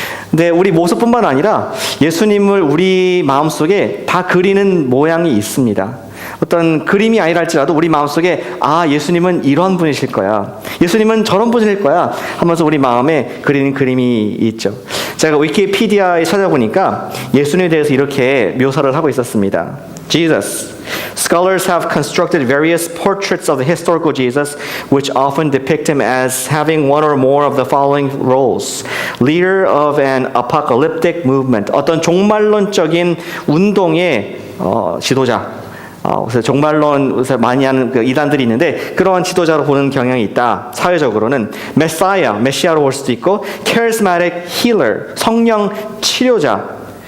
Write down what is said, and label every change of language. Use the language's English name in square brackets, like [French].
[Korean] 근데 우리 모습뿐만 아니라 예수님을 우리 마음속에 다 그리는 모양이 있습니다. 어떤 그림이 아니라 할지라도 우리 마음속에 예수님은 이런 분이실 거야, 예수님은 저런 분일 거야 하면서 우리 마음에 그리는 그림이 있죠. 제가 위키피디아에 찾아보니까 예수님에 대해서 이렇게 묘사를 하고 있었습니다. [English] Jesus. Scholars have constructed various portraits of the historical Jesus, which often depict him as having one or more of the following roles. Leader of an apocalyptic movement. [Korean] 어떤 종말론적인 운동의 지도자. 그래서 종말론을 많이 하는 그 이단들이 있는데 그러한 지도자로 보는 경향이 있다. 사회적으로는 메시아로 볼 수도 있고, [English] charismatic healer, [Korean] 성령 치료자.